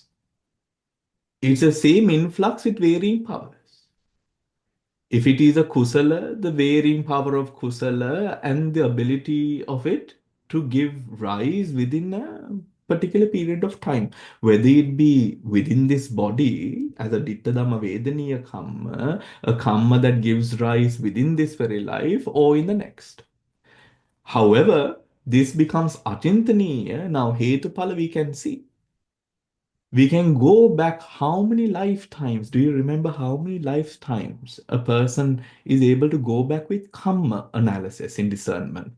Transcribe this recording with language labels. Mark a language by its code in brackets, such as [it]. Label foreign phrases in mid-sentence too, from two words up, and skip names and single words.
[en] It's the same influx with varying powers. If it is a kusala, the varying power of kusala and the ability of it to give rise within a particular period of time, whether it be within this body as a [pi] dittadhamma vedaniya kamma, [en] a kamma that gives rise within this very life or in the next. However, this becomes achintaniya. Now, hetupala we can see. We can go back how many lifetimes? Do you remember how many lifetimes a person is able to go back with karma analysis in discernment?